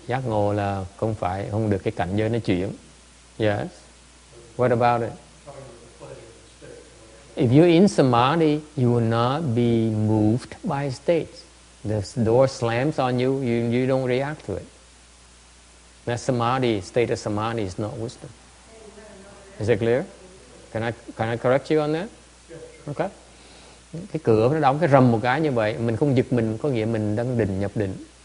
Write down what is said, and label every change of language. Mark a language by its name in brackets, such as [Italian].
[Vietnamese] Giác ngộ là không được cái cảnh giới nó chuyển. [English] Yes. What about it? If you're in samadhi, you will not be moved by states. The door slams on you, you don't react to it. That samadhi, state of samadhi is not wisdom. Is it clear? Can I correct you on that? Okay. [Vietnamese] Cái cửa nó đóng cái rầm một cái như vậy, mình không giật mình, có nghĩa mình đang nhập định.